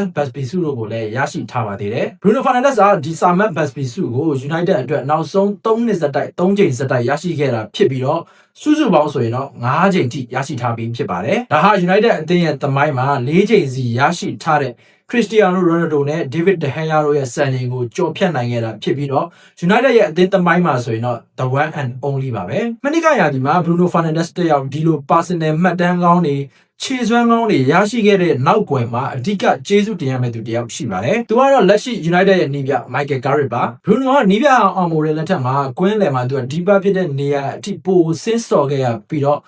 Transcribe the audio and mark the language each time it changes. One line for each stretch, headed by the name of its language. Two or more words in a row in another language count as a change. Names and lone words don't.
Burmese: Busby ဆုတို့ကိုလည်းရရှိထားပါသေးတယ် Bruno Fernandes ကဒီ Sir Matt Busby ဆုကို United အတွက်နောက်ဆုံး3နှစ်ဆက်တိုက်3ချိန်ဆက်တိုက်ရရှိခဲ့တာဖြစ်ပြီး တော့စုစုပေါင်းဆိုရင်တော့5ချိန်ထိရရှိထားပြီးဖြစ်ပါတယ်ဒါဟာ United အသင်းရဲ့သမိုင်းမှာ4ချိန်စီရရှိ ထားတဲ့Cristiano Ronaldo နဲ့ David De Gea တို့ရဲ့စံချိန်ကိုကျော်ဖြတ်နိုင်ခဲ့တာဖြစ်ပြီးတော့ United ရဲ့အသင်းသမိုင်းမှာဆိုရင်တော့
English: the one and only
Burmese: ပါပဲမနေ့ကရာသီမှာ Bruno Fernandes တယောက်ဒီလို personal မှတ်တမ်းကောင်းတွေခြေစွမ်းကောင်းတွေရရှိခဲ့တဲ့နောက်ကွယ်မှာအဓိကကျေးဇူးတင်ရမယ့်သူတယောက်ရှိပါတယ်။သူကတော့လက်ရှိ United ရဲ့နီးပြ Michael Carrick ပါ Bruno ကနီးပြအောင်မိုးတဲ့လက်ထက်မှာကွင်းလယ်မှာသူကဒီပါဖြစ်တဲ့နေရာအထိပိုဆင်းစော်ခဲ့ရပြီးတော့